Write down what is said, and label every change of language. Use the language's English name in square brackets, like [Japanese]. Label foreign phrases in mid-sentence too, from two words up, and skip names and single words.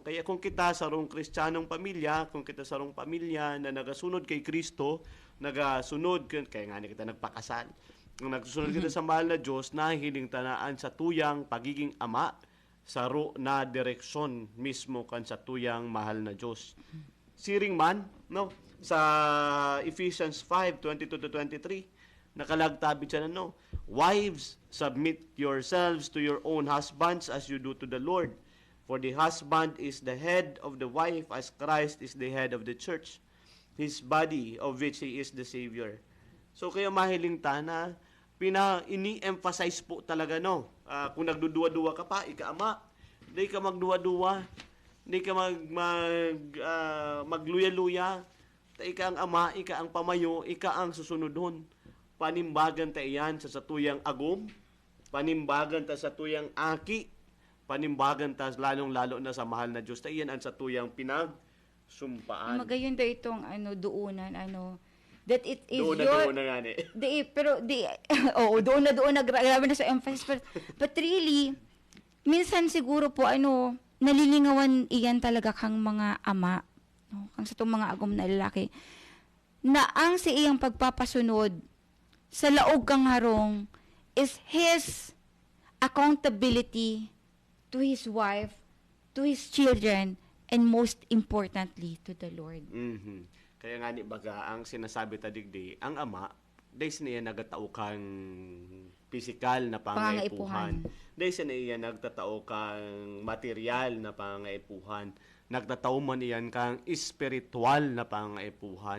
[Bikol] Kaya kung kita sarong Kristiyanong pamilya, kung kita sarong pamilya na nagasunod kay Kristo, nagasunod, kaya nga kita nagpakasal, kung nagsusunod kita sa mahal na Diyos, nahihiling tanaan sa tuyang pagiging Ama, saro na direksyon mismo kan sa tuyang mahal na Diyos. Siring man, no? Sa Ephesians 5:22-23, nakalagtabi siya na, no? [English] Wives, submit yourselves to your own husbands as you do to the Lord. For the husband is the head of the wife as Christ is the head of the church, his body, of which he is the Savior. [Bikol] So kaya mahiling ta na ini-emphasize po talaga, no? Kung nagduduwa-duwa ka pa, ika-ama, hindi ka magduwa-duwa, hindi ka magluya-luya, ika ang ama, ika ang pamayo, ika ang susunodon. Panimbagan ta iyan sa satuyang agom, panimbagan ta sa tuyang aki, panimbagan ta lalong-lalo na sa mahal na Diyos. Ta iyan ang satuyang pinagsumpaan. Magayon daw itong duunan, [English] that it is [Bikol] doon na nga doon na grabe na sa emphasis, [English] but really [Bikol] minsan siguro po nalilingawan iyan talaga kang mga ama, no, kang sa itong mga agom na lalaki, na ang si iyang pagpapasunod sa laog kang harong [English] is his accountability to his wife, to his children, and most importantly, to the Lord. Mm-hmm. [Bikol] Kaya nga ni baga, ang sinasabi ta digdi, ang ama, dahil niya nagatao kang physical na pangaipuhan. Dahil niya nagtatao kang material na pangaipuhan. Nagtatao man iyan kang espiritual na pangaipuhan.